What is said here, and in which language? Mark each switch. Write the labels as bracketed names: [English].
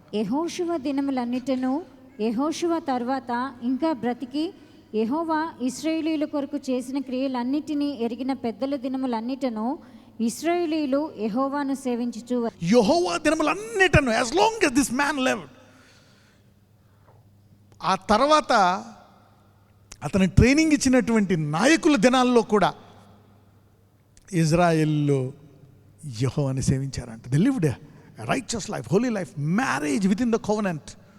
[Telugu] యెహోషువ దినములన్నిటను యెహోషువ తర్వాత ఇంకా బ్రతికి యెహోవా ఇశ్రాయేలీయుల కొరకు చేసిన క్రియలన్నిటినీ ఎరిగిన పెద్దల దినములన్నిటను ఇశ్రాయేలీయులు యెహోవాను సేవించుచు యెహోవా దినములన్నిటను [English] as long as this man lived. [Telugu] ఆ తర్వాత అతను ట్రైనింగ్ ఇచ్చినటువంటి నాయకుల దినాల్లో కూడా ఇజ్రాయెల్లో యెహోవాని సేవించారంట. [English] They lived a righteous life, holy life, marriage with in the covenant.